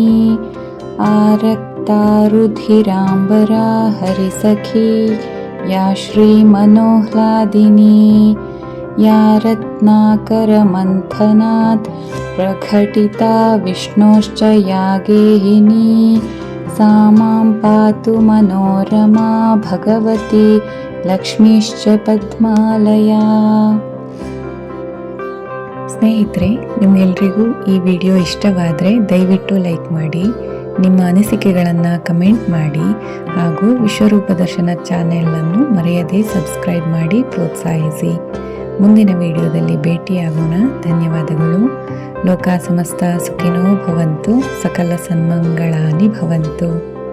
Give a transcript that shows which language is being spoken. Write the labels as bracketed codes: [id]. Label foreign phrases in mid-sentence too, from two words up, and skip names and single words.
[sa] आरक्ता रुधिराम्बरा हरिसखी या श्रीमनोह्लादिनी या रत्नाकरमन्थनात् प्रकटिता विष्णोश्च या गेहिनी सा मां पातु मनोरमा भगवती लक्ष्मीश्च पद्मालया। [kn] ಸ್ನೇಹಿತರೆ, ನಿಮಗೆಲ್ರಿಗೂ ಈ ವಿಡಿಯೋ ಇಷ್ಟವಾದರೆ ದಯವಿಟ್ಟು ಲೈಕ್ ಮಾಡಿ, ನಿಮ್ಮ ಅನಿಸಿಕೆಗಳನ್ನು ಕಮೆಂಟ್ ಮಾಡಿ ಹಾಗೂ ವಿಶ್ವರೂಪ ದರ್ಶನ ಚಾನೆಲನ್ನು ಮರೆಯದೇ ಸಬ್ಸ್ಕ್ರೈಬ್ ಮಾಡಿ ಪ್ರೋತ್ಸಾಹಿಸಿ. ಮುಂದಿನ ವಿಡಿಯೋದಲ್ಲಿ ಭೇಟಿಯಾಗೋಣ. ಧನ್ಯವಾದಗಳು. [sa] ಲೋಕ ಸಮಸ್ತ ಸುಖಿನೋ ಭವಂತು, ಸಕಲ ಸನ್ಮಂಗಳಾನಿ ಭವಂತು.